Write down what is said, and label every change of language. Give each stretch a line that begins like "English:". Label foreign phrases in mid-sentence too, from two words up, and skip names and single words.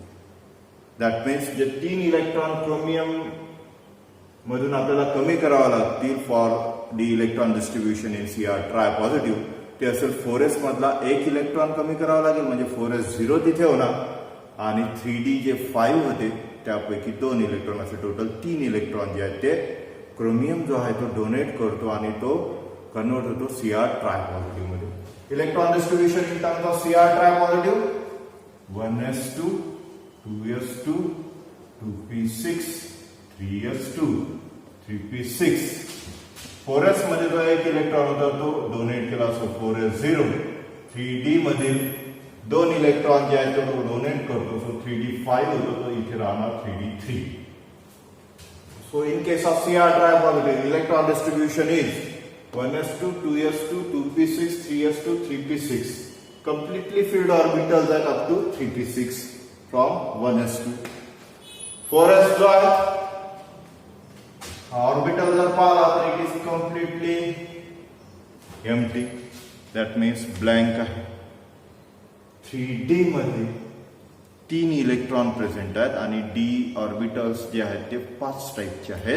English: that means
Marathi: जे 3 इलेक्ट्रॉन क्रोमियम मधून आपल्याला कमी करावं लागतील
English: for the electron distribution in CR tripositive,
Marathi: ते असेल 4s मधला 1 इलेक्ट्रॉन कमी करावा लागेल, म्हणजे 4s 0 तिथे होणार. आणि 3d जे 5 होते त्यापैकी 2 इलेक्ट्रॉन, असे टोटल 3 इलेक्ट्रॉन जे आहेत ते क्रोमियम जो आहे तो डोनेट करतो आणि तो कन्वर्ट होतो CR ट्रायपॉझिटिव्ह मध्ये.
English: electron distribution in terms of CR tripositive 1s2 2s2 2p6 3s2 3p6.
Marathi: 4s मध्ये जो एक इलेक्ट्रॉन होता तो डोनेट केला, सो 4s 0. 3d मधील 2 इलेक्ट्रॉन जे आहेत तो डोनेट करतो, सो 3d 5 होतो, तो इथे राहणार 3d 3.
English: so in case of CR tripositive electron distribution is 1s2 2s2 2p6 3s2 3p6. Completely filled orbitals at up to 3p6 from 1s2.
Marathi: 4s जो आहे ऑर्बिटल जर पाहिला तर
English: it is completely empty, that means
Marathi: ब्लँक आहे. 3d मध्ये 3 इलेक्ट्रॉन प्रेझेंट आहेत आणि d ऑर्बिटल्स जे आहेत ते 5 टाईपचे आहेत.